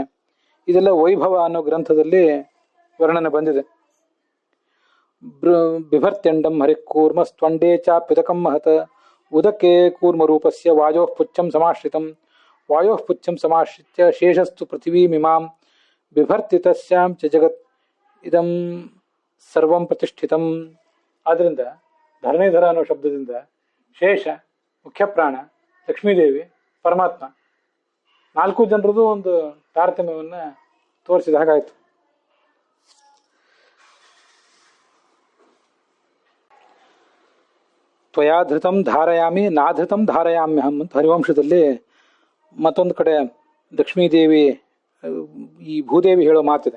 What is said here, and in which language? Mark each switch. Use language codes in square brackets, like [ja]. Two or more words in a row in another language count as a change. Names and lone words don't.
[kn] ಇದೆಲ್ಲ ವೈಭವ ಅನ್ನೋ ಗ್ರಂಥದಲ್ಲಿ ವರ್ಣನೆ ಬಂದಿದೆ. [sa] ಬಿಭರ್ತ್ಯಂಡಂ ಹರಿಕೂರ್ಮ ಸ್ತ್ವಂಡೇ ಚಾಪ್ಯುದಕಂ ಮಹತ್ ಉದಕೆ ಕೂರ್ಮ ರೂಪಸ್ಯ ವಾಯೋಃ ಪುಚ್ಛಂ ಸಮಾಶ್ರಿತಂ ವಾಯೋಃ ಪುಚ್ಛಂ ಸಮಾಶ್ರಿತ್ಯ ಶೇಷಸ್ತು ಪೃಥಿವೀಮಿಮಾಂ ಬಿಭರ್ತಿ ತಸ್ಯಾಂ ಚ ಜಗತ್ ಇದಂ ಸರ್ವಂ ಪ್ರತಿಷ್ಠಿತಂ. [kn] ಆದ್ರಿಂದ ಧರಣೀಧರ ಅನ್ನೋ ಶಬ್ದದಿಂದ ಶೇಷ, ಮುಖ್ಯ ಪ್ರಾಣ, ಲಕ್ಷ್ಮೀದೇವಿ, ಪರಮಾತ್ಮ, 4 ಜನರದು ಒಂದು ತಾರತಮ್ಯವನ್ನು ತೋರಿಸಿದ ಹಾಗಾಯ್ತು. [sa] ತ್ವಯಾ ಧೃತಂ ಧಾರಯಾಮಿ ನಾಧೃತಂ ಧಾರಯಾಮ್ಯಹಂ [kn] ಅಂತ ಹರಿವಂಶದಲ್ಲಿ ಮತ್ತೊಂದು ಕಡೆ ಲಕ್ಷ್ಮೀದೇವಿ ಈ ಭೂದೇವಿ ಹೇಳೋ ಮಾತಿದೆ.